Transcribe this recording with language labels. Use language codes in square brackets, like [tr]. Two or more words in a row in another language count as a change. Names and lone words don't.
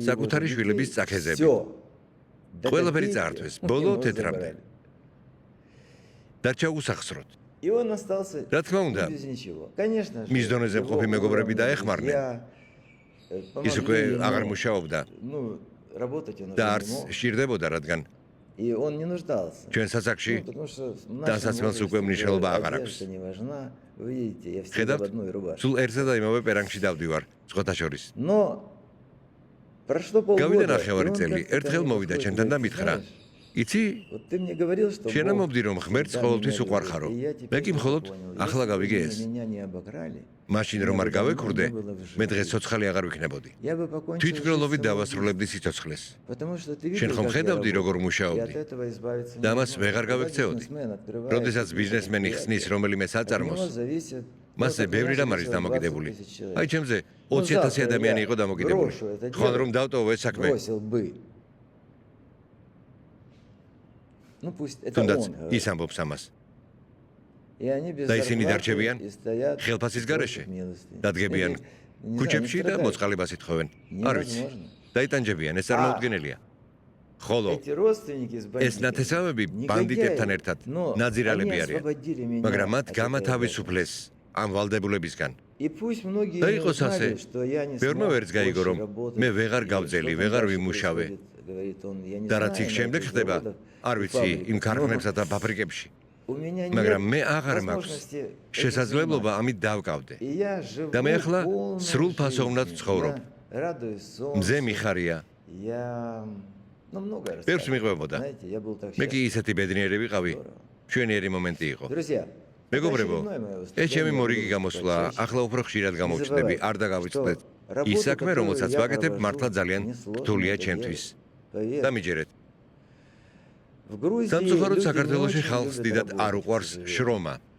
[ka] საკუთარი [ru] его же [ka] შვილების [ru] детей [ka] წაქეზები. [ru] всё. До [ka] ყველაფერი [ru] копейки [ka] წაართვეს, [ru] ему [ka] ბოლო თეთრამდე. [ru] забрали. [ka] დარჩა უსახსროდ. [ru] И он остался [ka] რა თქმა უნდა, [ru] без ничего. Конечно же, [ka] მის დონეზე [ru] его [ka] მყოფი მეგობრები [ru] уровня [ka] დაეხმარნენ. [ru] друзья, [ka] ის [ru] помогли [ka] უკვე [ru] ему, [ka] აღარ მუშაობდა [ru] ну, работать он уже [ka] და [ru] не [ka] არც [ru] мог, [ka] სჭირდებოდა, რადგან [ru] и он не нуждался. [ka] ჩვენ სასაკში [ru] Ну, потому что в нашем [ka] დასაცმელს უკვე [ru] возрасте [ka] მნიშვნელობა [ru] уже [ka] აღარ აქვს. [ru] одежда не важна. Вы видите, я всегда [ka] ხედავთ, [ru] в одной рубашке. [ka] სულ ერთსა და იმავე პერანგში დავდივარ, სხვათა შორის. [ru] Но прошло полгода, [ka] გავიდა [ru] и [ka] ნახევარი [ru] он [ka] წელი, [ru] как-то ко [ka] ერთხელ [ru] мне [ka] მოვიდა [ru] подходит, [ka] ჩემთან და [ru] говорит, [ka] მითხრა: [ru] «Знаешь, [ka] იცი, [ru] вот ты мне говорил, что [ka] შენ [ru] Бог [ka] ამბობდი, რომ ღმერთს [ru] всегда [ka] ყოველთვის [ru] меня [ka] უყვარ [ru] любит, [ka] ხარო. [ru] и я [ka] მე [ru] теперь [ka] კი [ru] тоже [ka] მხოლოდ [ru] понял, [ka] ახლა [ru] если бы [ka] გავიგე ეს. [ru] меня не обокрали, [ka] მაშინ რომ არ გავეკურდე, მე დღეს ცოცხალი აღარ ვიქნებოდი. [ru] я бы покончил [ka] თვითმკვლელობით [ru] жизнь [ka] დავასრულებდი სიცოცხლეს. [ru] Потому что ты [ka] შენ [ru] видел, [ka] ხომ [ru] как я [ka] ხედავდი, [ru] работаю, [ka] როგორ [ru] и [ka] მუშაობდი? [ru] от этого избавиться [ka] და ამას [ru] невозможно. [ka] ვეღარ [ru] Когда [ka] გავექცეოდი. [ru] бизнесмен открывает [ka] როდესაც [ru] какие-то [ka] ბიზნესმენი ხსნის [ru] предприятия, [ka] რომელიმე [ru] от него [ka] საწარმოს, [ru] зависит, [ka] მასზე [ru] вот, [ka] ბევრი [ru] например, [ka] რამ არის [ru] сейчас 20 [ka] დამოკიდებული. [ru] 000 человек. [ka] აი ჩემზე [ru] Ну, [ka] 20,000 [ru] завтра [ka] ადამიანი [ru] я [ka] იყო დამოკიდებული. [ru] брошу это [ka] ხვალ [ru] дело, [ka] რომ დავტოვო ეს საქმე, [ru] бросил бы. Ну пусть это [ka] თუნდაც [ru] он говорит. [ka] ის ამბობს ამას. [ru] И они без [ka] და ისინი [ru] зарплаты [ka] დარჩებიან [ru] и стоят [ka] ხელფასის [ru] и [ka] გარეშე, [ru] просят милости. [ka] დადგებიან [ru] Или, не знаю, [ka] ქუჩებში [ru] не [ka] და [ru] страдают. [ka] მოწყალებას ითხოვენ. არ ვიცი. [ru] Невозможно. [ka] დაიტანჯებიან, ეს წარმოუდგენელია. ხოლო [ru] Эти родственники с [ka] ეს [ru] бандитами [ka] ნათესავები [ru] негодяи, [ka] ბანდიტებთან ერთად [ru] но [ka] ნაძირალები [ru] они [ka] არიან, [ru] освободили меня [ka] მაგრამ მათ [ru] от этой [ka] გამათავისუფლეს ამ ვალდებულებისგან. [ru] И пусть многие [ka] და [ru] не [ka] იყოს ასე, [ru] узнали, что я не [ka] ბევრმა [ru] смог [ka] ვერც გაიგო, [ru] больше [ka] რომ [ru] работать, [ka] მე ვეღარ [ru] и [ka] გავძელი, [ru] что там [ka] ვეღარ [ru] дальше [ka] ვიმუშავე. [ru] происходит, говорит он, я не [ka] და რაც [ru] знаю, [ka] იქ [ru] на [ka] შემდეგ [ru] этих [ka] ხდება, [ru] заводах [ka] არ [ru] и [ka] ვიცი, იმ [ru] фабриках, [ka] ქარხნებსა და [ru] но [ka] ფაბრიკებში. [ru] у меня [ka] მაგრამ მე [ru] нет [ka] აღარ მაქვს [ru] возможности этим [ka] შესაძლებლობა [ru] заниматься. [ka] ამით დავკავდე. [ru] И я живу [ka] და მე ახლა [ru] полной [ka] სრულ ფასოვნად [ru] жизнью. [ka] ვცხოვრობ. [ru] Я радуюсь [ka] მზე [ru] солнцу. [ka] მიხარია. [ru] Я, ну, многое [ka] ბევრს [ru] рассказываю. [ka] მიყვებოდა. [ru] Знаете, я был так [ka] მე კი [ru] счастлив. [ka] ისეთი ბედნიერი ვიყავი. ჩვენიერი მომენტი იყო. [ru] Друзья, [ka] მეგობრებო, ეს ჩემი მორიგი გამოსვლა, ახლა უფრო ხშირად გამოვჩნდები, არ დაგავიწყდეთ. ის საქმე, რომელსაც ვაკეთებ, მართლა ძალიან რთულია ჩემთვის. და მიჯერეთ. სამწუხაროდ საქართველოში ხალხს დიდად არ უყვარს შრომა.